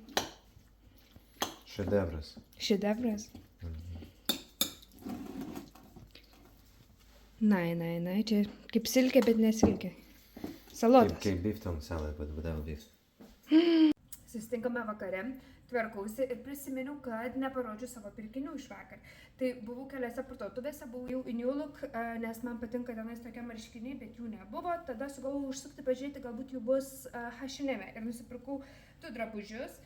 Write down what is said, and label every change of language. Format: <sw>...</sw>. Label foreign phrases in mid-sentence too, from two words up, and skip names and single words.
<lt>Šedevras. Šedevras? Na, čia kaip silkė, bet nesilkė. Salotas.</lt> <en>Kaip beef tongue salad, but without beef.</en> <lt>Susitinkame vakare, tvarkausi ir prisiminiau, kad neparodžiu savo pirkinių iš vakar. Tai buvau keliose parduotuvėse, buvau jau į New Look, nes man patinka tenais tokie marškiniai, bet jų nebuvo. Tada sugalvojau užsukti pažiūrėti, galbūt jų bus H&M ir nusipirkau 2 drabužius.</lt>